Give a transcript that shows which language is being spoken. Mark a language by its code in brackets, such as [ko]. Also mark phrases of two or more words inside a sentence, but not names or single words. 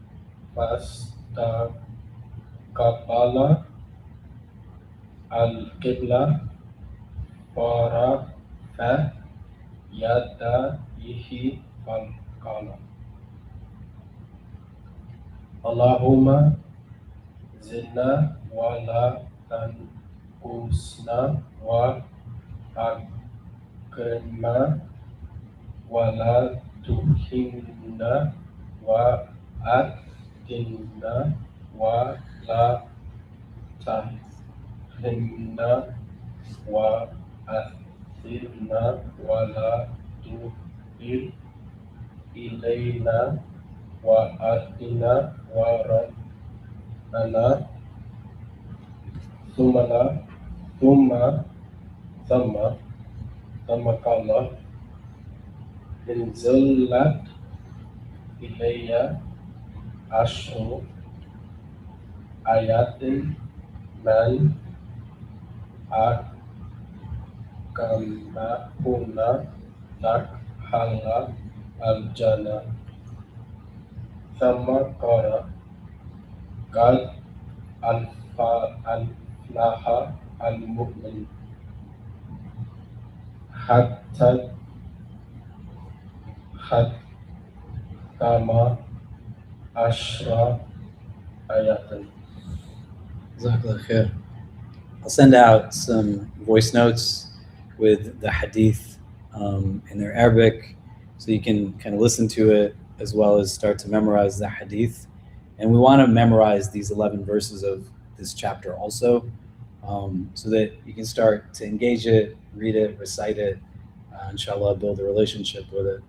[ar] فاستقبل القبلة فرفع يديه فقال اللهم زدنا ولا تنقصنا وأكرمنا ولا تهنا وأعطنا ولا تحرمنا وآثرنا ولا تؤثر علينا وأعطنا وربنا ثم قال أنزلت علي عشر آيات من أقامهن دخل الجنة ثم قال قد أفلح المؤمن حتى ختم عشر آيات. جزاك الله خير. [en] I'll send out some voice notes with the hadith in their Arabic, so you can kind of listen to it as well as start to memorize the hadith. And we want to memorize these 11 verses of this chapter also, so that you can start to engage it, read it, recite it, inshallah, build a relationship with it.